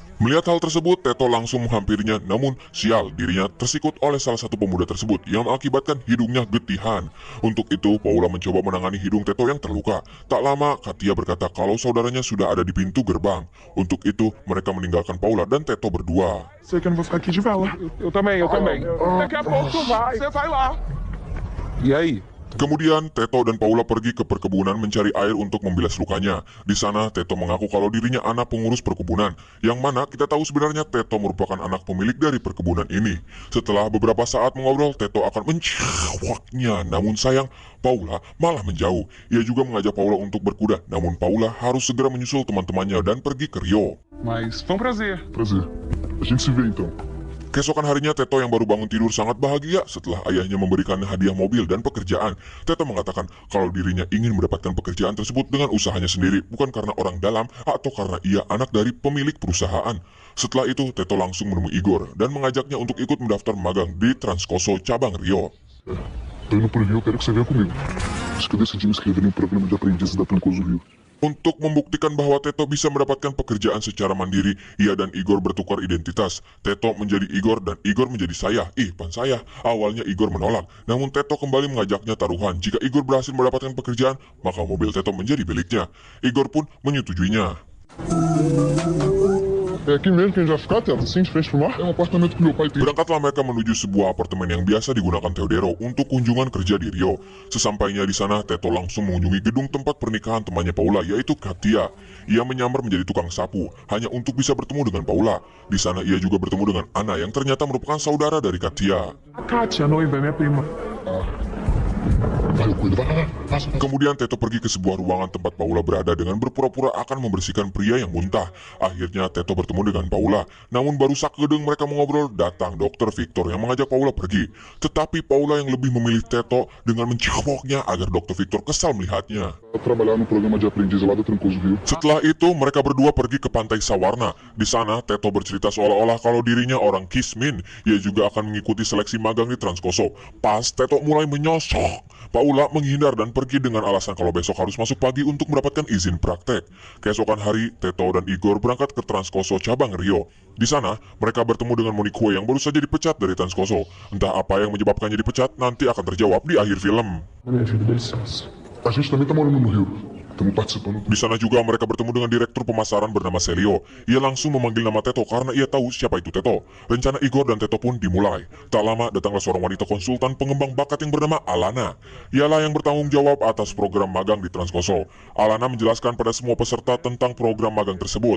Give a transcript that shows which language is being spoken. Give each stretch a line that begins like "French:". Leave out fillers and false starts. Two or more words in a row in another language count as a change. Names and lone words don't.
Indonesian: Melihat hal tersebut, Teto langsung menghampirinya, namun sial, dirinya tersikut oleh salah satu pemuda tersebut yang mengakibatkan hidungnya getihan. Untuk itu, Paula mencoba menangani hidung Teto yang terluka. Tak lama, Katia berkata kalau saudaranya sudah ada di pintu gerbang. Untuk itu, mereka meninggalkan Paula dan Teto berdua.
Portuguese: Sei que eu não vou ficar aqui de vela. Eu também. Daqui a pouco tu vai, você vai lá. E aí?
Indonesian: Kemudian Teto dan Paula pergi ke perkebunan mencari air untuk membilas lukanya. Di sana Teto mengaku kalau dirinya anak pengurus perkebunan, yang mana kita tahu sebenarnya Teto merupakan anak pemilik dari perkebunan ini. Setelah beberapa saat mengobrol, Teto akan mencawaknya, namun sayang Paula malah menjauh. Ia juga mengajak Paula untuk berkuda, namun Paula harus segera menyusul teman-temannya dan pergi ke Rio.
Portuguese: Mas foi um prazer. Prazer. A gente se vê então.
Indonesian: Keesokan harinya Teto yang baru bangun tidur sangat bahagia setelah ayahnya memberikan hadiah mobil dan pekerjaan. Teto mengatakan kalau dirinya ingin mendapatkan pekerjaan tersebut dengan usahanya sendiri, bukan karena orang dalam atau karena ia anak dari pemilik perusahaan. Setelah itu Teto langsung menemui Igor dan mengajaknya untuk ikut mendaftar magang di Transcoso cabang Rio.
Portuguese: Tô indo pro Rio, quero que você venha comigo. Acho que eu decidi me inscrever em um programa de aprendizes da Trancoso Rio.
Indonesian: Untuk membuktikan bahwa Teto bisa mendapatkan pekerjaan secara mandiri, ia dan Igor bertukar identitas. Teto menjadi Igor dan Igor menjadi saya. Pan saya. Awalnya Igor menolak, namun Teto kembali mengajaknya taruhan. Jika Igor berhasil mendapatkan pekerjaan, maka mobil Teto menjadi miliknya. Igor pun menyetujuinya.
Portuguese: É aqui mesmo que a gente vai ficar, Teto? Assim, de frente pro mar? É um apartamento que meu pai tem.
Indonesian: Berangkatlah mereka menuju sebuah apartemen yang biasa digunakan Teodero untuk kunjungan kerja di Rio. Sesampainya di sana, Teto langsung mengunjungi gedung tempat pernikahan temannya Paula, yaitu Katia. Ia menyamar menjadi tukang sapu, hanya untuk bisa bertemu dengan Paula. Di sana ia juga bertemu dengan Ana yang ternyata merupakan saudara dari Katia.
Portuguese: A Kátia, a noiva, minha prima. Vai, eu cuido. Vai lá, passa.
Indonesian: Kemudian Teto pergi ke sebuah ruangan tempat Paula berada dengan berpura-pura akan membersihkan pria yang muntah. Akhirnya Teto bertemu dengan Paula. Namun baru sakedeng mereka mengobrol, datang Dr. Victor yang mengajak Paula pergi. Tetapi Paula yang lebih memilih Teto dengan mencaboknya agar Dr. Victor kesal melihatnya.
Portuguese: Vou trabalhar no programa de aprendiz lá da Trancoso Rio.
Indonesian: Setelah itu mereka berdua pergi ke pantai Sawarna. Di sana Teto bercerita seolah-olah kalau dirinya orang Kismin. Ia juga akan mengikuti seleksi magang di Transcoso. Pas Teto mulai menyosok, Paula menghindar dan pergi dengan alasan kalau besok harus masuk pagi untuk mendapatkan izin praktek. Keesokan hari, Teto dan Igor berangkat ke Transcoso cabang Rio. Di sana, mereka bertemu dengan Monique yang baru saja dipecat dari Transcoso. Entah apa yang menyebabkannya dipecat, nanti akan terjawab di akhir film.
Portuguese: Minha vida, dá licença. A gente também tá morando no Rio. Estamos participando.
Indonesian: Di sana juga mereka bertemu dengan direktur pemasaran bernama Celio. Ia langsung memanggil nama Teto karena ia tahu siapa itu Teto. Rencana Igor dan Teto pun dimulai. Tak lama datanglah seorang wanita konsultan pengembang bakat yang bernama Alana. Ialah yang bertanggung jawab atas program magang di Transcoso. Alana menjelaskan pada semua peserta tentang program magang tersebut.